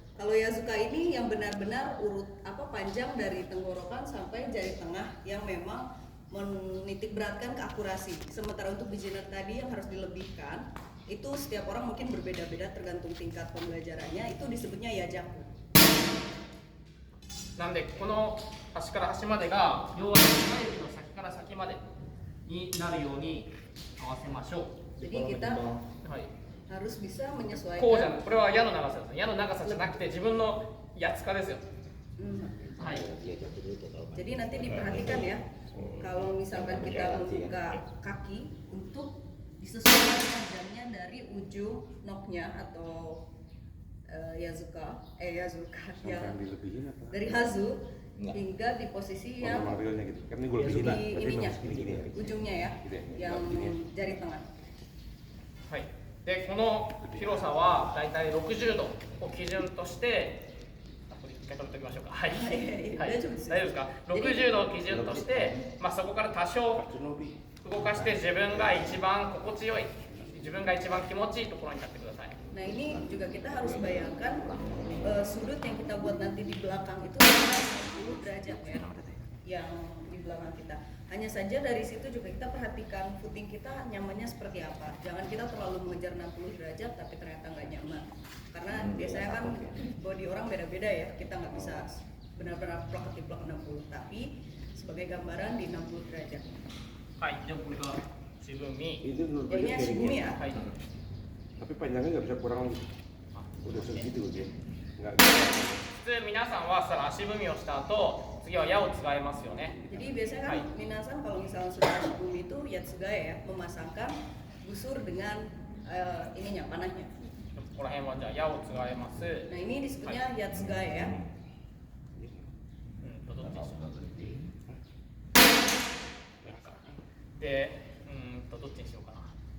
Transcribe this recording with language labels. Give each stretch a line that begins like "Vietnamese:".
Indonesian: Kalau Yazuka ini yang benar-benar urut panjang dari tenggorokan sampai jari tengah yang memang menitik beratkan ke akurasi. Sementara untuk beginner tadi yang harus dilebihkan itu setiap orang mungkin berbeda-beda tergantung tingkat pembelajarannya, itu disebutnya Yajaku.
Japanese: なんでこの端から端までが両足中指の先から先までになるように合わせましょう。
Indonesian: Jadi kita
Japanese: はい。
Indonesian: harus bisa
Japanese: こうじゃ
Indonesian: menyesuaikan.
Japanese: ない。これは矢の長さです。矢の長さじゃなくて自分のやつかですよ。はい。
Indonesian: Jadi nanti diperhatikan ya, kalau misalkan kita membuka kaki untuk disesuaikan panjangnya dari ujung noknya atau Yazuka yang dari Hazu hingga di posisi yang di ininya, ujungnya ya, yang jari tengah.
Japanese: はい。でこの広さはだいたい60度を基準として一回止めておきましょうか。はい。はい。大丈夫ですか。60度を基準として、そこから多少動かして自分が一番心地よい、自分が一番気持ちいいところに立ってください。
Indonesian: Nah ini juga kita harus bayangkan sudut yang kita buat nanti di belakang itu 90 derajat ya, yang di belakang kita. Hanya saja dari situ juga kita perhatikan footing kita nyamannya seperti apa. Jangan kita terlalu mengejar 60 derajat tapi ternyata nggak nyaman. Karena biasanya kan body orang beda-beda ya, kita nggak bisa benar-benar plak-plak 60. Tapi sebagai gambaran di 60 derajat.
Japanese: はい。じゃあこれが自分に。
Indonesian: Ini ashibumi ya.
Japanese: はい。
Indonesian: Tapi panjangnya nggak bisa kurang lagi. Udah segitu dia. Nggak.
Japanese: 普通皆さんは足踏みをした後、次は矢を使いますよね。
Indonesian: Jadi biasanya kan minasan kalau misalnya sudah ashibumi itu yatsugaya ya, memasangkan busur dengan ininya panahnya.
Japanese: ここら辺はじゃあ矢を使います。
Indonesian: Nah ini disebutnya yatsugaya ya.
Japanese: どっちにしよう。で、どっちにしようかな。